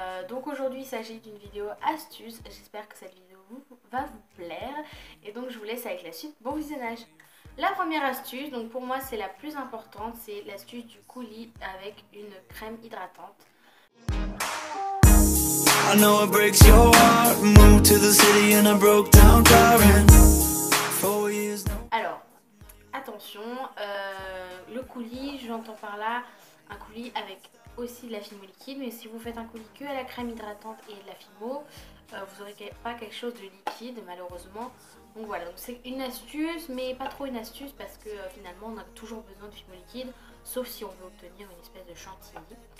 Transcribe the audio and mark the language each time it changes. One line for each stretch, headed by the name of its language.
French: Donc aujourd'hui il s'agit d'une vidéo astuce. J'espère que cette vidéo va vous plaire. Et donc je vous laisse avec la suite. Bon visionnage. La première astuce, donc pour moi c'est la plus importante, c'est l'astuce du coulis avec une crème hydratante.
English: I know it breaks your heart. Moved to the city in a broke down car and 4 years now.
French: Alors, attention, le coulis, j'entends par là un coulis avec aussi de la Fimo liquide, mais si vous faites un coulis que à la crème hydratante et de la Fimo, vous n'aurez pas quelque chose de liquide malheureusement. Donc voilà, donc c'est une astuce, mais pas trop une astuce parce que finalement on a toujours besoin de Fimo liquide, sauf si on veut obtenir une espèce de chantilly.